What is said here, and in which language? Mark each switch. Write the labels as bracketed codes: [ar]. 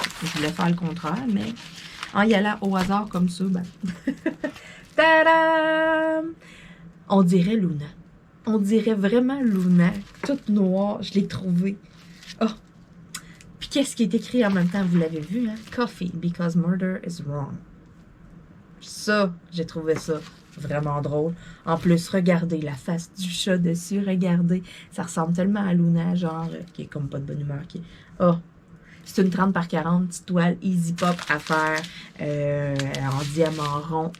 [fr] Je voulais faire le contraire, mais en y allant au hasard comme ça, ben... Tadam! On dirait Luna. On dirait vraiment Luna. Toute noire, je l'ai trouvée. Oh! Puis qu'est-ce qui est écrit en même temps? Vous l'avez vu, hein? [en] Coffee, because murder is wrong. [fr] Ça, j'ai trouvé ça vraiment drôle. En plus, regardez la face du chat dessus. Regardez. Ça ressemble tellement à Luna, genre, qui est comme pas de bonne humeur. Oh! C'est une 30 par 40, petite toile easy pop à faire en diamant rond.